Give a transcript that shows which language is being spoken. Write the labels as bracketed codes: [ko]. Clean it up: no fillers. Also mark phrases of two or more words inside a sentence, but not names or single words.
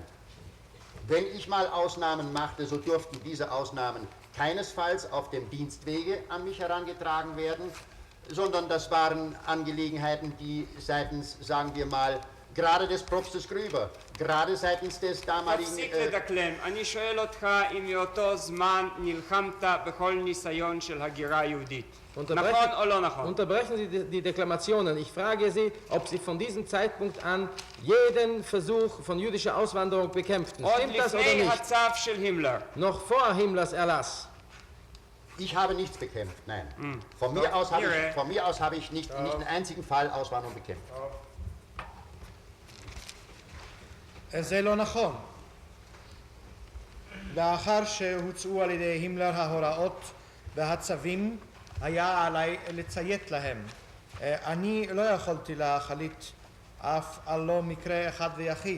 [de] Wenn ich mal Ausnahmen machte, so durften diese Ausnahmen keinesfalls auf dem Dienstwege an mich herangetragen werden, sondern das waren Angelegenheiten, die seitens, sagen wir mal, gerade des Propstes Grüber, gerade seitens des damaligen... [he] תפסיק לדקלם. אני שואל אותך אם מאותו זמן נלחמת בכל ניסיון של הגירה יהודית. נכון או לא נכון? [de] Unterbrechen Sie die Deklamationen. Ich frage Sie, ob Sie von diesem Zeitpunkt an jeden Versuch von jüdischer Auswanderung bekämpften. Stimmt das oder [he] עוד לפני [de] nicht? [he] הצו של הימלר. [de] Noch vor Himmlers Erlass. Ich habe nichts bekämpft, nein. Von mir aus habe ich nicht einen einzigen Fall Auswanderung bekämpft. [he] זה לא נכון. לאחר שהוצאו על ידי הימלר ההוראות והצווים, היה עליי לציית להם. אני לא יכולתי להחליט אף על לא מקרה אחד ויחיד.